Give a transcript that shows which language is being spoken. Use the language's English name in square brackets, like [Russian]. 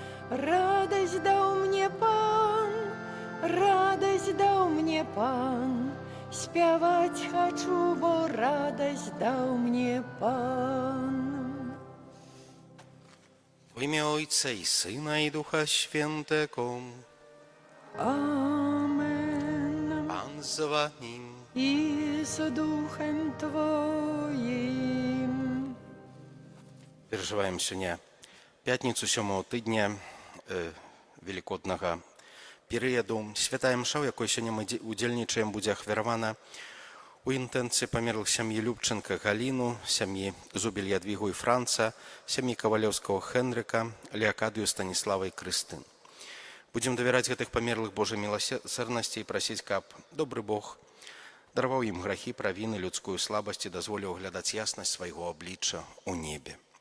[Belarusian] Радасць даў мне Пан, радасць даў мне Пан. Спяваць хачу, бо радасць даў мне Пан. [Polish] W imię Ojca i Syna i Ducha Świętego. Amen. Pan z wami. I z duchem Twoim. [Russian] Переживаем сегодня пятницу [Belarusian] 7 тыдня великодного перыяду. Святая мша, у якой сёння мы удзельнічаем, будзе ахвяравана у інтэнцыі памерлых сям'і Любченка Галіну, сям'і Зубель Ядвігу і Франца, сям'і Кавалёўскага Хенрыка, Леакадыю, Станіслава і Крыстын. Будзем давяраць гэтых памерлых Божай міласэрнасці і прасіць, каб добры Бог дараваў ім грахі, правіны, людскую слабасць і дазволіў глядаць яснасць свайго аблічча ў небе.